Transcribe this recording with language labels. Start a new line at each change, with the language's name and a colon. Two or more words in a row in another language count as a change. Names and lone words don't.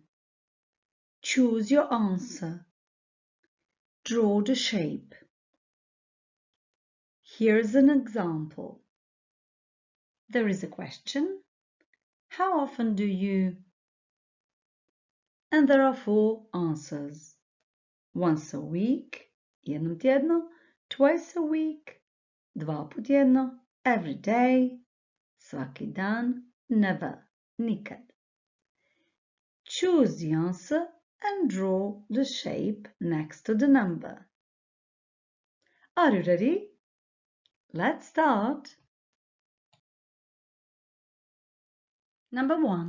English: Choose your answer. Draw the shape. Here's an example. There is a question. How often do you? And there are 4 answers. Once a week,
Croatian: jednom tjedno,
English: twice a week,
Croatian: 2 put tjedno,
English: every day,
Croatian: svaki dan,
English: never, nikad. Choose the answer and draw the shape next to the number. Are you ready? Let's start. Number 1.